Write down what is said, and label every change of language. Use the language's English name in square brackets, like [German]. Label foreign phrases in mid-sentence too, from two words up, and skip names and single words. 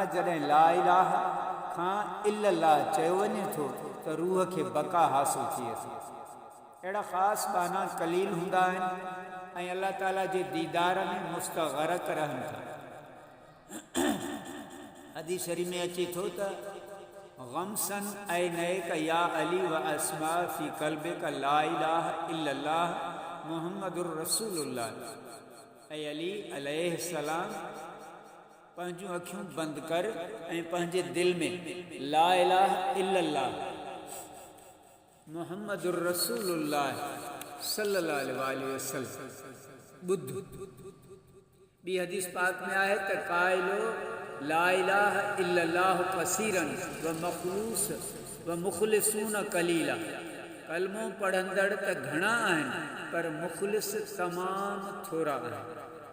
[Sindhi] जॾहिं [Arabic] لا إله [Sindhi] खां इल्लल्लाह चयो वञे थो, त रूह खे बका हासिल थिए थी। अहिड़ा ख़ासि बाना कलील हूंदा आहिनि, ऐं अल्लाह ताला जे दीदार में मुस्तग़रक़ रहनि था। हदीस शरीफ़ में अचे थो त [Arabic] غمض عينيك يا علي واسمع في قلبك لا إله إلا الله محمد رسول الله. [Sindhi] ऐं अली अलैहिस्सलाम, पंहिंजूं अखियूं बंदि कर ऐं पंहिंजे दिल में [Arabic] لا إله إلا الله محمد رسول الله صلى الله عليه وسلم [Sindhi] ॿुध। ॿी हदीस पाक में आहे त [Arabic] قائلو لا إله إلا الله كثيرا و مخلوص و مخلصون قليلا. [Sindhi] कलमो पढ़ंदड़ त घणा आहिनि, पर मुख़लिस तमामु थोरा आहिनि।